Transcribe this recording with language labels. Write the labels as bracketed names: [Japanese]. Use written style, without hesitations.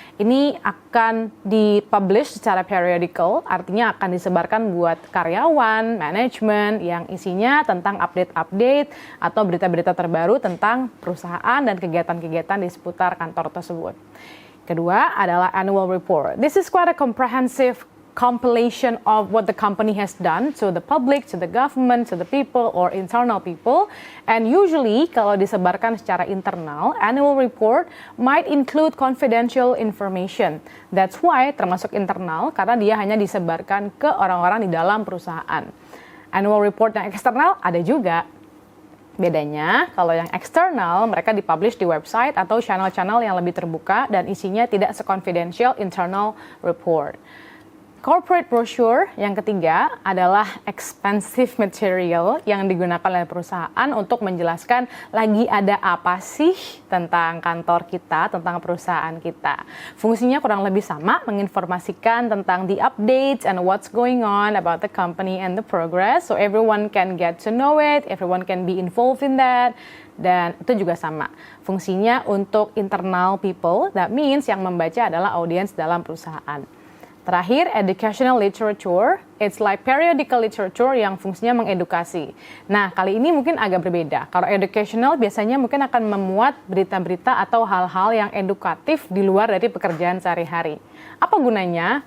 [Indonesian] Ini akan dipublish secara periodical, artinya akan disebarkan buat karyawan, manajemen yang isinya tentang update-update atau berita-berita terbaru tentang perusahaan dan kegiatan-kegiatan di seputar kantor tersebut. Kedua adalah annual report. [English] This is quite a comprehensive compilation of what the company has done to the public, to the government, to the people, or internal people. And usually, [Indonesian] kalau disebarkan secara internal, [English] annual report might include confidential information. That's why [Indonesian] termasuk internal, karena dia hanya disebarkan ke orang-orang di dalam perusahaan. Annual report yang eksternal ada juga. Bedanya, kalau yang eksternal, mereka dipublish di website atau channel-channel yang lebih terbuka dan isinya tidak se-confidential internal report. Corporate brochure yang ketiga adalah expensive material yang digunakan oleh perusahaan untuk menjelaskan lagi ada apa sih tentang kantor kita, tentang perusahaan kita. Fungsinya kurang lebih sama, menginformasikan tentang [English] the updates and what's going on about the company and the progress, so everyone can get to know it, everyone can be involved in that. [Indonesian] Dan itu juga sama, fungsinya untuk internal people, [English] that means [Indonesian] yang membaca adalah audiens dalam perusahaan. [English] Terakhir, educational literature, it's like periodical literature [Indonesian] yang fungsinya mengedukasi. Nah, kali ini mungkin agak berbeda. Kalau educational biasanya mungkin akan memuat berita-berita atau hal-hal yang edukatif di luar dari pekerjaan sehari-hari. Apa gunanya?